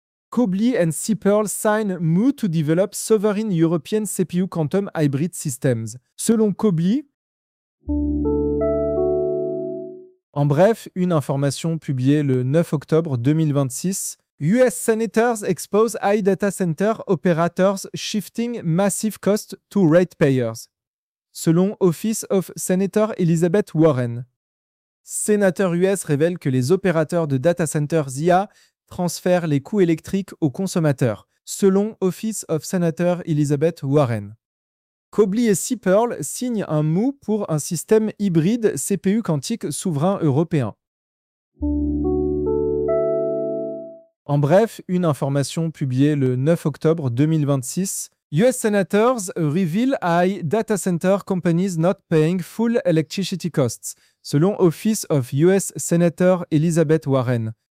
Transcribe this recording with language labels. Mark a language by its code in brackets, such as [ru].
[en] Cobly and Sipple sign MOU to develop sovereign European CPU quantum hybrid systems, [fr] selon [en] Cobly. [fr] En bref, une information publiée le 9 octobre 2026. [en] US senators expose AI data center operators shifting massive costs to ratepayers. [fr] Selon Office of Senator Elizabeth Warren. Sénateur US révèle que les opérateurs de data centers IA transfèrent les coûts électriques aux consommateurs. Selon Office of Senator Elizabeth Warren. Cobly et Sipple signent un MOU pour un système hybride CPU quantique souverain européen. En bref, une information publiée le 9 octobre 2026. [en] US Senators reveal AI data center companies not paying full electricity costs, [fr] selon [en] Office of US Senator Elizabeth Warren.